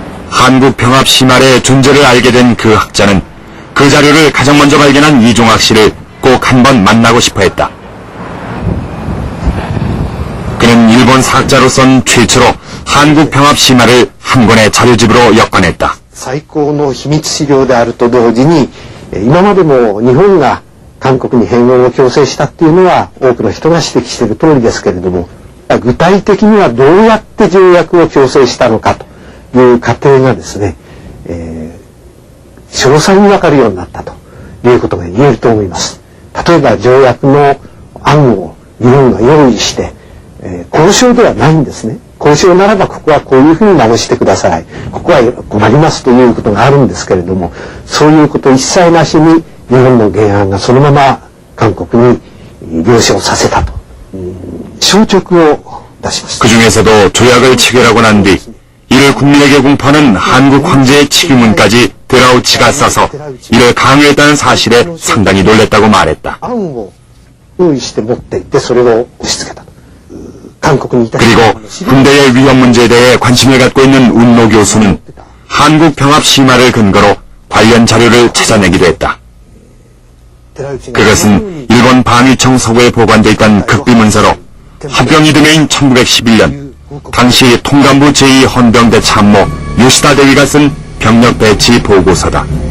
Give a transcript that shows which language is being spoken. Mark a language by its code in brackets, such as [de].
[ko] 한국병합 심할의 존재를 알게 된 그 학자는 그 자료를 가장 먼저 발견한 이종학 씨를 꼭 한번 만나고 싶어 했다. 그는 일본 사학자로선 최초로 한국병합 심할을 한 권의 자료집으로 엮어냈다. [ja] 最高の秘密資料であると同時に、今までも日本が韓国に併合を強制したっていうのは多くの人が指摘している通りですけれども、具体的にはどうやって条約を強制したのかという過程がですね、詳細にわかるようになったということが言えると思います。例えば条約の案を日本が用意して、交渉ではないんですね。交渉ならばここはこういうふうに直してください。ここは困りますということがあるんですけれども、そういうこと一切なしに日本の原案がそのまま韓国に了承させたと。消直を出しました。 [ko] 그 중에서도 조약을 체결하고 난 뒤 이를 국민에게 공포하는 한국 황제의 치규문까지 데라우치가 써서 이를 강요했다는 사실에 상당히 놀랬다고 말했다. [ja] 案を用意して持っていってそれを押し付けたと。韓国にいた [ko] 그리고 군대의 위협 문제에 대해 관심을 갖고 있는 운노 교수는 한국 병합 심화를 근거로 관련 자료를 찾아내기도 했다. 그것은 일본 방위청 서구에 보관돼 있던 극비문서로 합병 이듬해인 1911년 당시 통감부 제2헌병대 참모 요시다 대위가 쓴 병력 배치 보고서다.